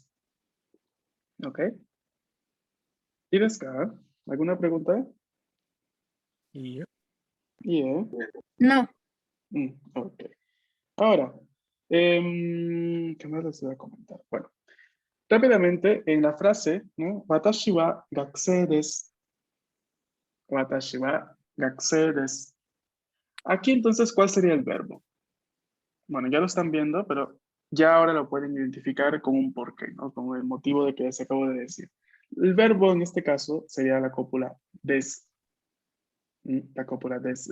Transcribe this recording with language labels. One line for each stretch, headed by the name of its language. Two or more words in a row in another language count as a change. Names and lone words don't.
Spanish: ¿Ok? ¿Y acá? ¿Alguna pregunta?
English: Yep. Yeah.
Spanish: No. Ok. Ahora, ¿qué más les voy a comentar? Bueno, rápidamente en la frase, ¿no?
Japanese: 私は学生です。私は学生です.
Spanish: Aquí entonces, ¿cuál sería el verbo? Bueno, ya lo están viendo, pero ya ahora lo pueden identificar con un porqué, ¿no? Con el motivo de que les acabo de decir. El verbo en este caso sería la cópula des. La cópula des.